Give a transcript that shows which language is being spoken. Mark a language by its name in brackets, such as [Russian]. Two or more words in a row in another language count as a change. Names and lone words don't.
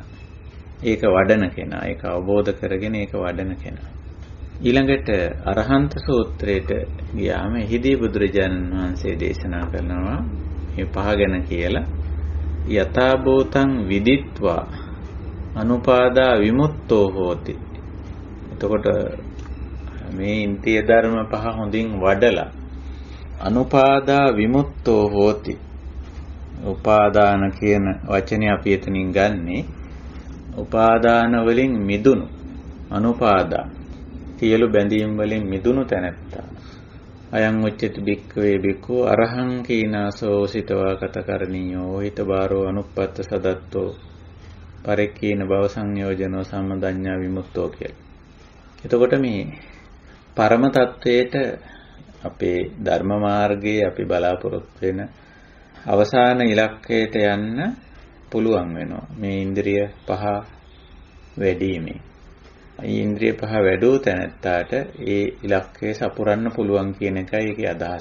[Sinhala] ඒක වඩන කෙනා, ඒක අවබෝධ කරගෙන ඒක වඩන කෙනා. ඊළඟට අරහන්ත සූත්‍රයට ගියාම එහිදී බුදුරජාණන් වහන්සේ දේශනා කරනවා මේ පහ ගැන කියලා. [Pali] යථා භූතං විදිත්වා අනුපාදා විමුක්තෝ හෝති. [Sinhala] එතකොට මේ ඉන්ද්‍රිය ධර්ම පහ හොඳින් වඩලා [Pali] අනුපාදා විමුක්තෝ හෝති. [Sinhala] උපාදාන කියන වචනේ අපි එතනින් ගන්නේ උපාදාන වලින් මිදුණු, අනුපාදා සියලු බැඳීම් වලින් මිදුණු තැනැත්තා. [Pali] අයං උච්චති භික්ඛවේ භික්ඛු අරහං කීනාසෝ සිතවා කතකරණීයෝ හිතබාරෝ අනුප්පත්ත සදත්තෝ පරික්ඛීන භව සංයෝජනෝ සම්මදඤ්ඤා විමුක්තෝ කියලා. [Sinhala] එතකොට මේ පරම තත්වයට අපේ ධර්ම මාර්ගයේ අපි බලාපොරොත්තු වෙන අවසාන ඉලක්කයට යන්න පුළුවන් වෙනවා. මේ ඉන්ද්‍රිය පහ වැඩිීමේ. ඉන්ද්‍රිය පහ වැඩෝ තැනැත්තාට ඒ ඉලක්කය සපුරන්න පුළුවන් කියන එකයි ඒකේ අදහස.